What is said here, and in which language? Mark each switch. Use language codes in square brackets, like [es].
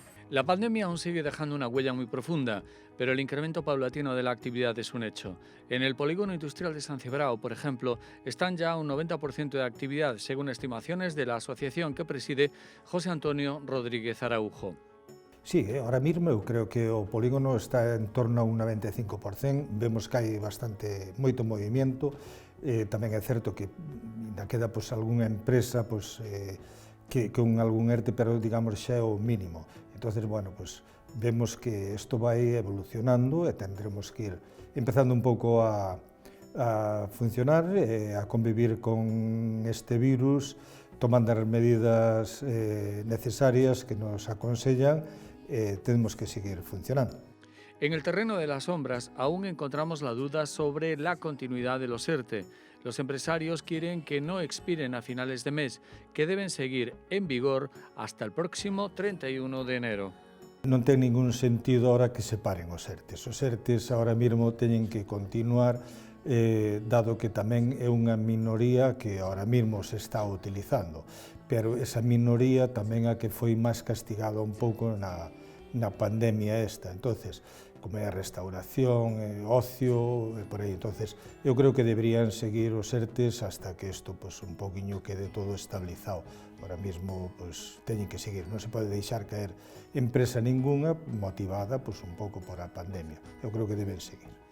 [es] La pandemia aún sigue dejando una huella muy profunda, pero el incremento paulatino de la actividad es un hecho. En el Polígono Industrial de San Cibrao, por ejemplo, están ya a un 90% de actividad, según estimaciones de la asociación que preside José Antonio Rodríguez Araujo. [gl] Sí, ahora mismo eu creo que o polígono está en torno a un 95%, vemos que hai moito movimento, tamén é certo que ainda queda algunha empresa que con algún ERTE, pero digamos xa é o mínimo. Entonces, bueno, vemos que isto vai evolucionando e [es] tendremos que [gl] ir empezando un pouco a funcionar, a convivir con este virus, tomando as medidas necesarias que nos aconsellan, [es] tenemos que seguir funcionando. En el terreno de las sombras aún encontramos la duda sobre la continuidad de los ERTE. Los empresarios quieren que no expiren a finales de mes, que deben seguir en vigor hasta el próximo 31 de enero. [gl] Non ten ningún sentido ahora que se paren os ERTEs. Os ERTEs ahora mesmo teñen que continuar, dado que tamén é unha minoría que ahora mesmo se está utilizando, pero esa minoría tamén a que foi máis castigada un pouco na pandemia esta. Entonces, como é a restauración, ocio, por aí. Entonces, eu creo que deberían seguir os ERTEs hasta que isto un pouquiño quede todo estabilizado. Ahora mesmo teñen que seguir, non se pode deixar caer empresa ningunha motivada un pouco por a pandemia. Eu creo que deben seguir.